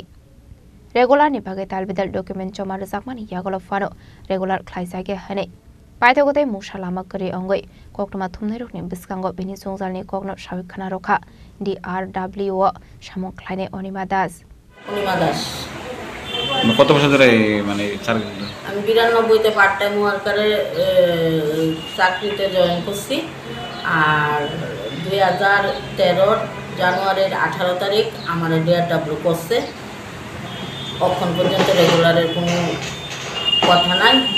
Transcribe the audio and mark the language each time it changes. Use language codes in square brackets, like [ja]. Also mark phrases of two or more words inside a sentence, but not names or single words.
[trp] Regular ni bagai talbidal dokumen cuma rezakmani yagolo fano regular klaisage hane. Paite gote mushalama keri ongoi koknoma thumnai rokni biskango bini songzal ni kokno shawikana roka DRW shamong klaine Onimadas. Onimadas. [bn] কত বছর ধরে মানে আমি 92 তে [en] part time worker [bn] চাকরিতে জয়েন করছি আর 2013 জানুয়ারির 18 তারিখ আমার DRW করছে এখন পর্যন্ত রেগুলারের কোনো কথা নাই